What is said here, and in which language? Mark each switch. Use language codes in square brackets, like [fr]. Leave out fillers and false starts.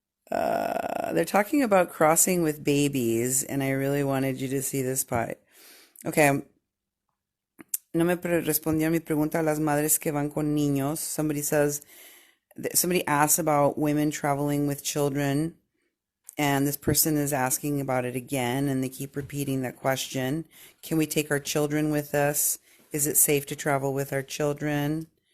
[en] They're talking about crossing with babies, and I really wanted you to see this part. Okay. [es] No me respondió a mi pregunta a las madres que van con niños. [en] Somebody asks about women traveling with children, and this person is asking about it again, and they keep repeating that question. Can we take our children with us? Is it safe to travel with our children?